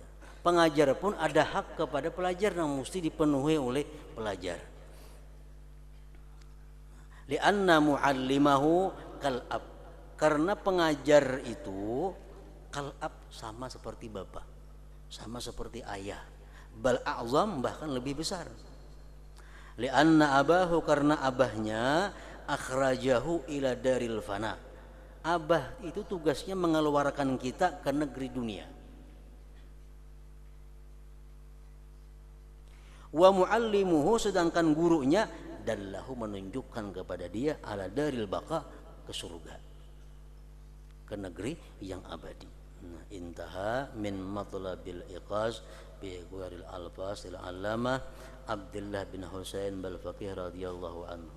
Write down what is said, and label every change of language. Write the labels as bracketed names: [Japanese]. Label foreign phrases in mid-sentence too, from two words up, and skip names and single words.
[Indonesian] Pengajar pun ada hak kepada pelajar yang mesti dipenuhi oleh pelajar. [Arabic] لأن معلمه كالأب. [Indonesian] Karena pengajar itu kal'ab, sama seperti bapak, sama seperti ayah, [Arabic] بل أعظم, [Indonesian] bahkan lebih besar. [Arabic] لأن أباه, [Indonesian] karena abahnya [Arabic] أخرجه إلى دار الفناء. [Indonesian] Abah itu tugasnya mengeluarkan kita ke negeri dunia. [Arabic] ومعلمه, [Indonesian] sedangkan gurunya dallahu, menunjukkan kepada dia [Arabic] على دار البقاء, [Indonesian] ke surga, ke negeri yang abadi. Nah, [Arabic] انتهى من مطلب الإيقاظ بغير الألفاظ للعلامة عبد الله بن حسين بلفقيه رضي الله عنه.